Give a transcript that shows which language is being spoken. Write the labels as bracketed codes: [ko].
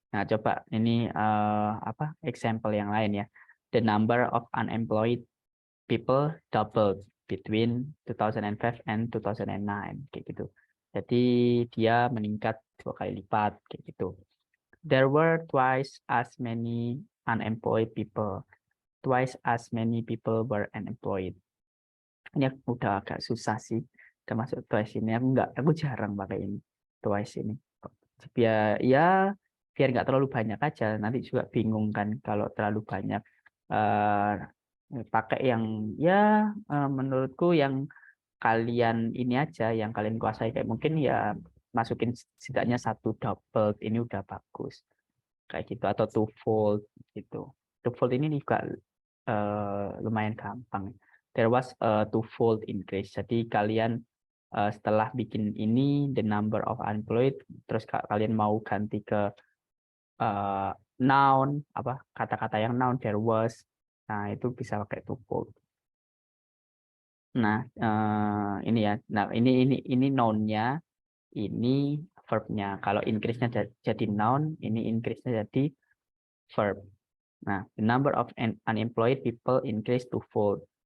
[id] Nah, coba ini example yang lain ya. [en] The number of unemployed people doubled between 2005 and 2009 [id] kayak gitu. Jadi dia meningkat 2 kali lipat kayak gitu. [en] There were twice as many unemployed people. Twice as many people were unemployed. [id] Ini udah agak susah sih, termasuk twice ini. Aku jarang pakai ini, twice ini. Biar nggak terlalu banyak aja. Nanti juga bingung kan kalau terlalu banyak. Pakai yang menurutku yang kalian ini aja, yang kalian kuasai kayak mungkin ya masukin setidaknya 1 double ini udah bagus kayak gitu atau twofold gitu. Twofold ini juga lumayan gampang. [en] There was a twofold increase. [id] Jadi kalian setelah bikin ini [en] the number of unemployed, [id] terus kalian mau ganti ke noun kata-kata yang noun [en] there was. [id] Nah, itu bisa pakai twofold. Nah, ini ya. Nah, ini noun-nya, ini verb-nya. Kalau increase-nya jadi noun, ini increase-nya jadi verb. [en] Nah, the number of unemployed people increase twofold.